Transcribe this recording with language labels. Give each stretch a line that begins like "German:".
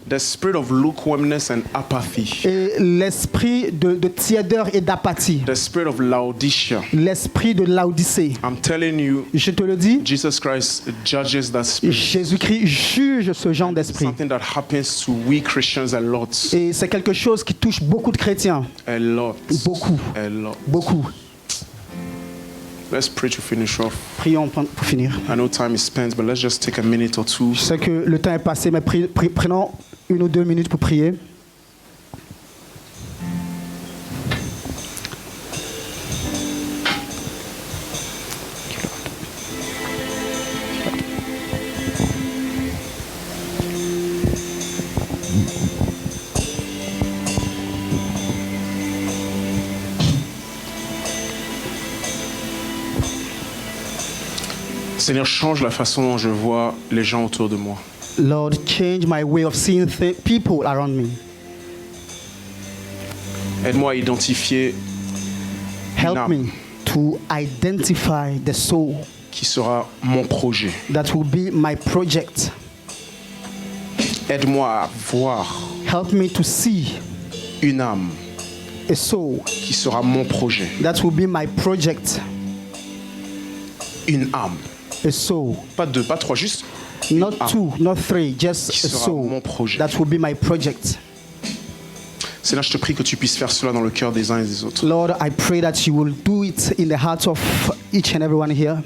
English: The spirit of lukewarmness and apathy.
French: Et l'esprit de tiédeur et d'apathie.
English: The spirit of Laodicea.
French: L'esprit de Laodicée.
English: I'm telling you.
French: Je te le dis.
English: Jesus Christ judges that spirit.
French: Jésus-Christ juge ce genre d'esprit.
English: Something that happens to we Christians a lot.
French: Et c'est quelque chose qui touche beaucoup de chrétiens.
English: A lot.
French: Beaucoup.
English: A lot.
French: Beaucoup.
English: Let's pray to finish off.
French: Prions pour finir.
English: I know time is spent, but let's just take a minute or two.
French: Je sais que le temps est passé, mais prenons 1 ou 2 minutes pour prier. Seigneur, change la façon dont je vois les gens autour de moi.
English: Lord, change my way of seeing people around me.
French: Aide-moi à identifier
English: Help me to identify the soul
French: qui sera mon projet.
English: That will be my project.
French: Aide-moi à voir
English: Help me to see
French: une âme
English: a soul
French: qui sera mon projet.
English: That will be my project.
French: Une âme.
English: A soul.
French: Pas 2, pas 3, juste
English: not 2, not 3, just a soul.
French: Mon projet.
English: That will be my project.
French: Seigneur, je te prie que tu puisses faire cela dans le cœur des uns et des autres.
English: Lord, I pray that you will do it in the hearts of each and everyone here.